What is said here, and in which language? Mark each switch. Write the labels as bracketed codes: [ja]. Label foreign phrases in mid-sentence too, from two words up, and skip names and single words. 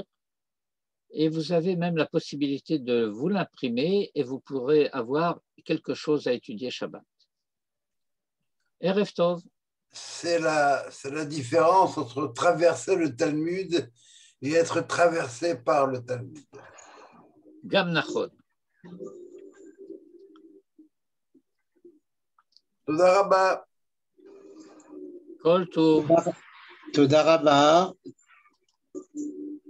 [fr] Et vous avez même la possibilité de vous l'imprimer et vous pourrez avoir quelque chose à étudier Shabbat. [he] ערב טוב. [fr] C'est la différence entre traverser le Talmud et être traversé par le Talmud. [he] גם נכון. תודה רבה. כל טוב. תודה רבה.